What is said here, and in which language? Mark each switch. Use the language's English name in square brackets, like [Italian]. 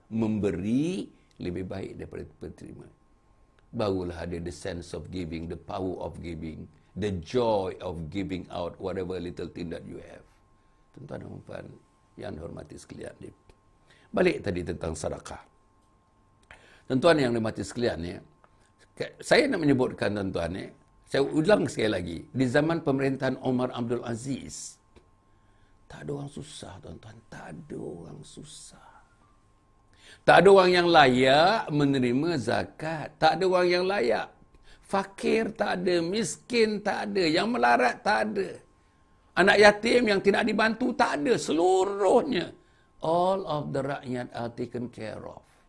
[Malay] Memberi lebih baik daripada penerima. Barulah ada [English] the sense of giving, the power of giving, the joy of giving out whatever little thing that you have. [Malay] Tuan-tuan dan puan yang dihormati sekalian. Balik tadi tentang sedekah. Tuan-tuan yang dihormati sekalian ya, saya nak menyebutkan tuan-tuan ya, saya ulang sekali lagi, di zaman pemerintahan Omar Abdul Aziz, tak ada orang susah tuan-tuan, tak ada orang susah. Tak ada orang yang layak menerima zakat. Tak ada orang yang layak. Fakir tak ada. Miskin tak ada. Yang melarat tak ada. Anak yatim yang tidak dibantu tak ada. Seluruhnya. [English] All of the rakyat are taken care of.